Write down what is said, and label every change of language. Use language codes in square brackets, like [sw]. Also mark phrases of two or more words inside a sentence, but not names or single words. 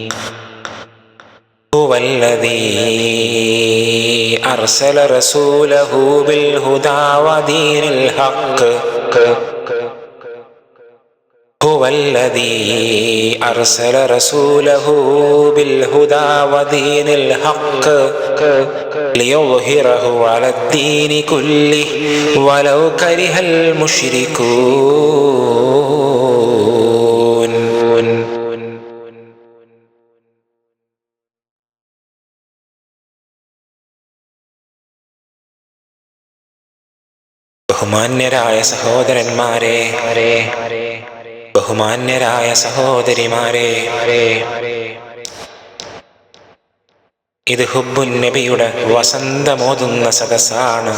[ar] هو الذي أرسل رسوله بالهدى ودين الحق هو الذي أرسل رسوله بالهدى ودين الحق ليظهره على الدين كله ولو كره المشركون. [ml] ബഹുമാന്യരായ സഹോദരന്മാരെ, ബഹുമാന്യരായ സഹോദരിമാരെ, ഇത് ഹുബ്ബുൻ നബിയുടെ വസന്തമോതുന്ന സദസ്സാണ്.